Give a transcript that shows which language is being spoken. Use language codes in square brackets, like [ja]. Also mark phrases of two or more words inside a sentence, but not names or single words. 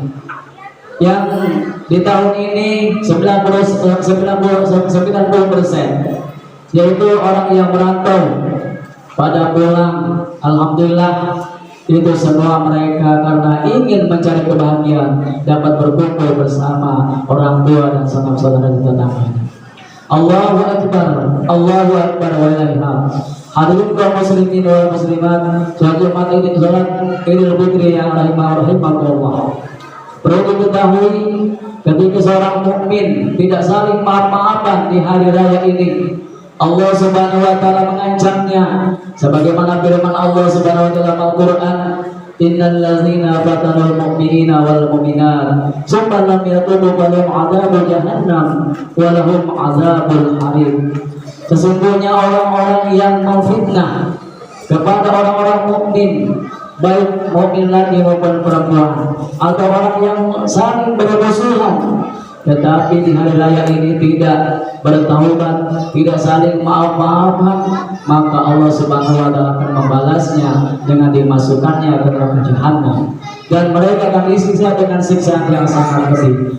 [id] Yang di tahun ini 90%, yaitu orang yang merantau pada pulang, alhamdulillah itu semua mereka karena ingin mencari kebahagiaan dapat berkumpul bersama orang tua dan sanak saudara di tetangganya. [ar] الله أكبر، الله أكبر ولله الحمد. [id] Hadirin kaum [ar] المسلمين والمسلمات, [id] sholat Jumat ini sholat Idul Fitri yang rahimakumullah. Perlu diketahui ketika seorang mukmin tidak saling maaf-maafan di hari raya ini, Allah [ar] سبحانه وتعالى [id] mengancamnya sebagaimana firman Allah [ar] سبحانه وتعالى [id] dalam Al-Qur'an, [ar] إن الذين فتنوا المؤمنين والمؤمنات ثم لم يتوبوا فلهم عذاب جهنم ولهم عذاب الحريق. [id] Sesungguhnya orang-orang yang memfitnah kepada orang-orang mukmin, baik mukmin laki maupun perempuan, atau orang yang saling bermusuhan, tetapi di hari raya ini tidak bertaubat, tidak saling maaf-maafan, maka Allah [ar] سبحانه وتعالى [id] akan membalasnya dengan dimasukkannya ke neraka jahanam, dan mereka akan disiksa dengan siksaan yang sangat pedih.